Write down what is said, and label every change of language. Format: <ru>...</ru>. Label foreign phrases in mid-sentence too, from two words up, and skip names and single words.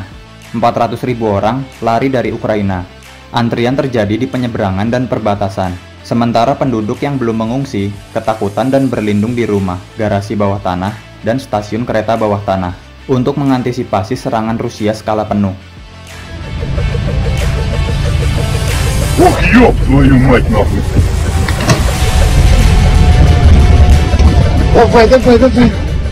<id>400.000 orang lari dari Ukraina. Antrian terjadi di penyeberangan dan perbatasan, sementara penduduk yang belum mengungsi ketakutan dan berlindung di rumah, garasi bawah tanah, dan stasiun kereta bawah tanah untuk mengantisipasi serangan Rusia skala penuh.</id> <ru>Ох, ёб твою мать, нахуй! Давай, давай, давай!</ru>